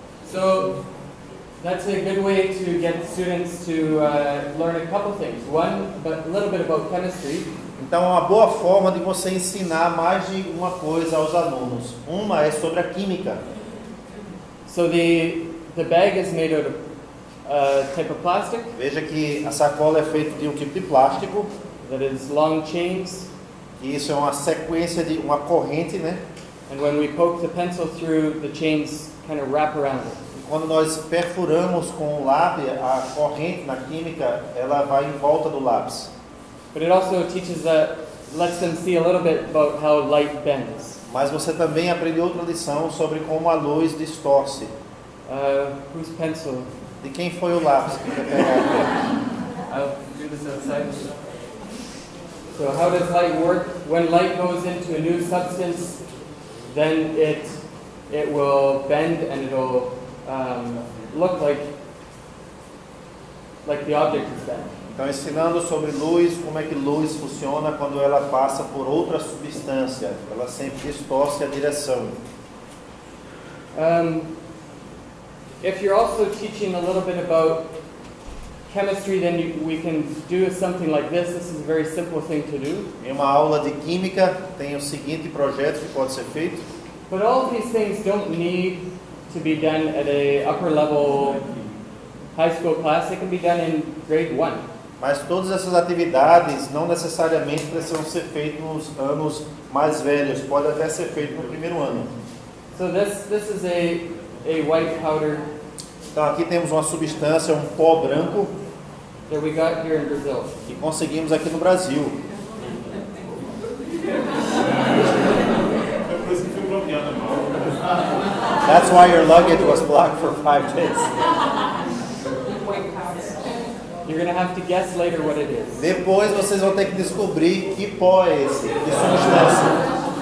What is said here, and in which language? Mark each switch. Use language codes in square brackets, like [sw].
[en] So that's a good way to get students to learn a couple things. One, but a little bit about chemistry. [pt] Então, é uma boa forma de você ensinar mais de uma coisa aos alunos. Uma é sobre a química. [en] So the bag is made out of type of plastic [pt] Veja que a sacola é feita de um tipo de plástico. [en] that is long chains. [pt] E isso é uma sequência de uma corrente, né? [en] And when we poke the pencil through, the chains kind of wrap around it. [pt] E quando nós perfuramos com o lápis, a corrente na química, ela vai em volta do lápis. [en] But it also lets them see a little bit about how light bends. [pt] Mas você também aprende outra lição sobre como a luz distorce. [en] Whose pencil? [pt] De quem foi o lápis que quer pegar? [en] I'll do this outside. So how does light work? When light goes into a new substance, then it will bend and it'll look like the object is bent. [pt] Então, ensinando sobre luz, como é que luz funciona quando ela passa por outra substância. Ela sempre distorce a direção. [en] If you're also teaching a little bit about chemistry, then we can do something like this. This is a very simple thing to do. [pt] Em uma aula de química, tem o seguinte projeto que pode ser feito. [en] But all of these things don't need to be done at a upper level high school class. They can be done in grade 1. [pt] Mas todas essas atividades não necessariamente precisam ser feitas nos anos mais velhos. Pode até ser feito no primeiro ano. [en] So this is a white powder [pt] Então aqui temos uma substância, um pó branco, [en] that we got here in Brazil. [pt] que conseguimos aqui no Brasil. [en] That's why your luggage was blocked for 5 days. You're going to have to guess later what it is. [pt] Depois vocês vão ter que descobrir que pó é esse, que substância.